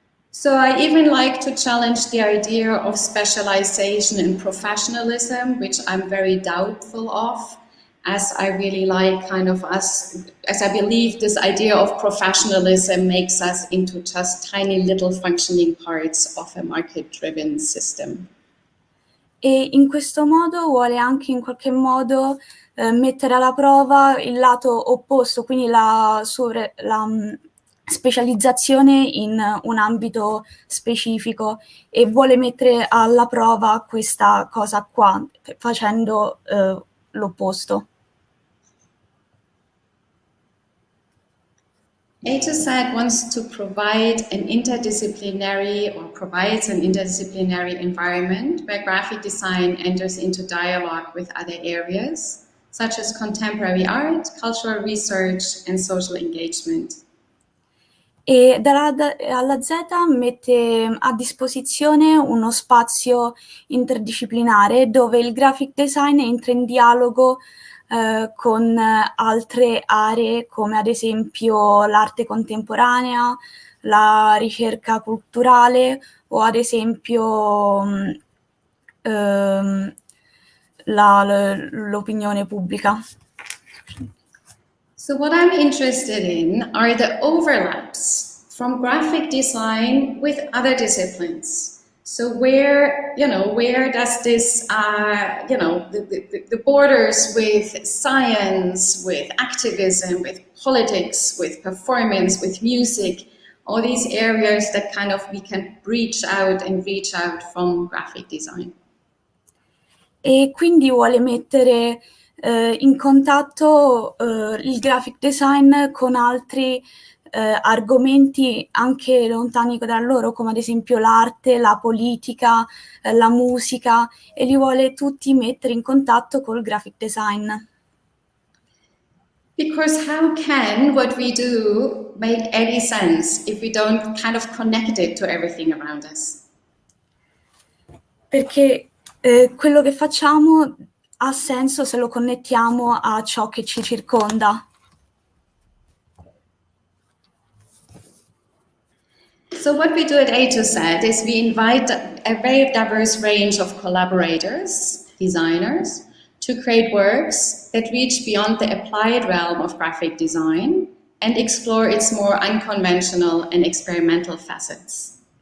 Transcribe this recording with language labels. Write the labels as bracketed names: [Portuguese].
[English] So I even like to challenge the idea of specialization and professionalism, which I'm very doubtful of, as I really like kind of us, as I believe this idea of professionalism makes us into just tiny little functioning parts of a market-driven system. [Italian] E in questo modo vuole anche in qualche modo mettere alla prova il lato opposto, quindi la specializzazione in un ambito specifico, e vuole mettere alla prova questa cosa qua facendo l'opposto. [English] A to Z wants to provide an interdisciplinary or provides an interdisciplinary environment where graphic design enters into dialogue with other areas, such as contemporary art, cultural research, and social engagement. [Italian] E dalla alla Z mette a disposizione uno spazio interdisciplinare dove il graphic design entra in dialogo con altre aree, come ad esempio l'arte contemporanea, la ricerca culturale o ad esempio l'opinione pubblica. [English] So what I'm interested in are the overlaps from graphic design with other disciplines. So where does this, the borders with science, with activism, with politics, with performance, with music, all these areas that kind of we can reach out from graphic design. [Italian] E quindi vuole mettere in contatto il graphic design con altri argomenti anche lontani da loro, come ad esempio l'arte, la politica, la musica, e li vuole tutti mettere in contatto col graphic design. [English] Because how can what we do make any sense if we don't kind of connect it to everything around us? [Italian] Perché quello che facciamo ha senso se lo connettiamo a ciò che ci circonda. [English] So what we do at A to Z is we invite a very diverse range of collaborators, designers, to create works that reach beyond the applied realm of graphic design and explore its more unconventional and experimental facets.